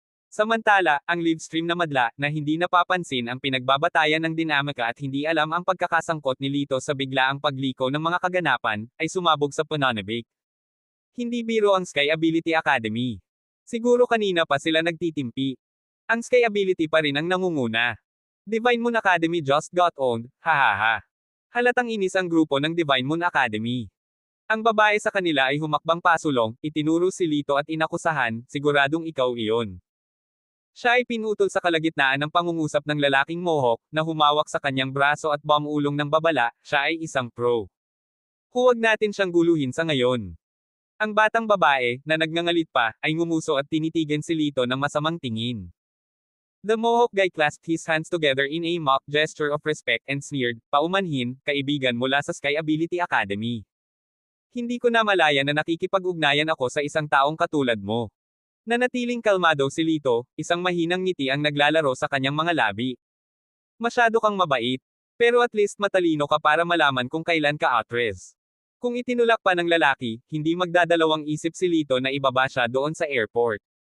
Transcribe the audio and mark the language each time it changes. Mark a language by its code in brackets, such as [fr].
[tl] Samantala, ang live stream na madla, na hindi napapansin ang pinagbabatayan ng dinamika at hindi alam ang pagkakasangkot ni Lito sa biglaang pagliko ng mga kaganapan, ay sumabog sa pananabik. Hindi biro ang Sky Ability Academy. Siguro kanina pa sila nagtitimpi. Ang Sky Ability pa rin ang nangunguna. [en] Divine Moon Academy just got owned, hahaha. [tl] Halatang inis ang grupo ng Divine Moon Academy. Ang babae sa kanila ay humakbang pasulong, itinuro si Lito at inakusahan, siguradong ikaw iyon. Siya ay pinutol sa kalagitnaan ng pangungusap ng lalaking mohawk, na humawak sa kanyang braso at bumulong ng babala, siya ay isang pro. Huwag natin siyang guluhin sa ngayon. Ang batang babae, na nagngangalit pa, ay ngumuso at tinitigan si Lito ng masamang tingin. [en] The Mohawk guy clasped his hands together in a mock gesture of respect and sneered, [tl] paumanhin, kaibigan mula sa Sky Ability Academy. Hindi ko na malaya na nakikipag-ugnayan ako sa isang taong katulad mo. Nanatiling kalmado si Lito, isang mahinang ngiti ang naglalaro sa kanyang mga labi. Masyado kang mabait. Pero at least matalino ka para malaman kung kailan ka atres. Kung itinulak pa ng lalaki, hindi magdadalawang isip si Lito na ibaba siya doon sa airport.